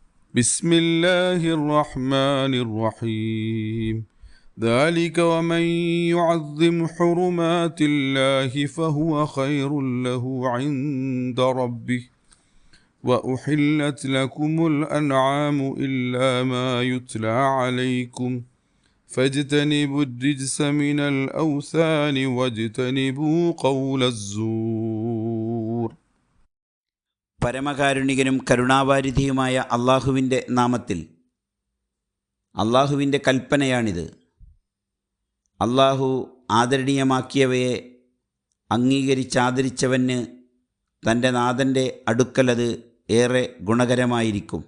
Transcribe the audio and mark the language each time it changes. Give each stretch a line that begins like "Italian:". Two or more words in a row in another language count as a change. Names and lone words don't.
Arabic: بسم الله الرحمن الرحيم ذلك ومن يعظم حرمات الله فهو خير له عند ربه وأحلت لكم الأنعام إلا ما يتلى عليكم فاجتنبوا الرجس من الأوثان واجتنبوا قول الزور.
Malayalam: പരമകാരുണികനും കരുണാവാരിധിയുമായ അള്ളാഹുവിൻ്റെ നാമത്തിൽ. അള്ളാഹുവിൻ്റെ കൽപ്പനയാണിത്. അള്ളാഹു ആദരണീയമാക്കിയവയെ അംഗീകരിച്ചാദരിച്ചവന് തൻ്റെ നാഥൻ്റെ അടുക്കലത് ഏറെ ഗുണകരമായിരിക്കും.